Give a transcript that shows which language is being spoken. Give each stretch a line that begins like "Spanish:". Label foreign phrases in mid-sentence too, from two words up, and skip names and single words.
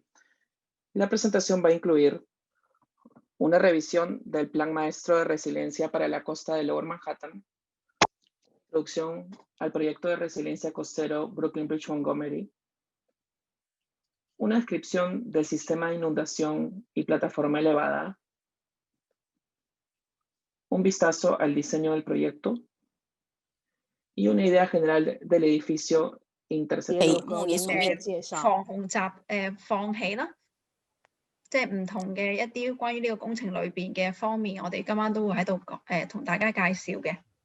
Spanish: La presentación va a incluir una revisión del Plan Maestro de Resiliencia para la costa de Lower Manhattan, introducción al proyecto de resiliencia costero Brooklyn Bridge Montgomery, una descripción del sistema de inundación y plataforma elevada, un vistazo al diseño del proyecto y una idea general del edificio interceptor.
Cantonese: 防洪放起啦，即係唔同嘅一啲關於呢個工程裏邊嘅方面，我哋今晚都會喺度同大家介紹嘅。